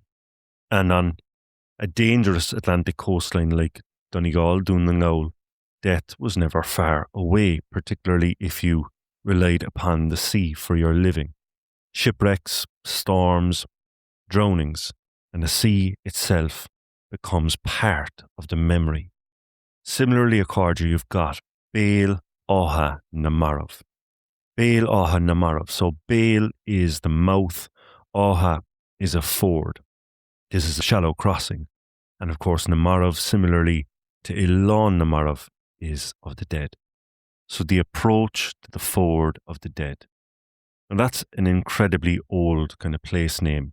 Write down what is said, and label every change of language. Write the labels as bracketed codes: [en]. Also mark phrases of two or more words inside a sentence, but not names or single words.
[en] And on a dangerous Atlantic coastline like Donegal, Dún death was never far away, particularly if you relied upon the sea for your living. Shipwrecks, storms, drownings, and the sea itself becomes part of the memory. Similarly, accordia, you've got Béal Átha na Marbh. Béal Átha na Marbh. So Béal is the mouth, Átha is a ford. This is a shallow crossing. And of course, [ga] na Marbh, [en] similarly to Oileán na Marbh, is of the dead. So the approach to the ford of the dead. And that's an incredibly old kind of place name.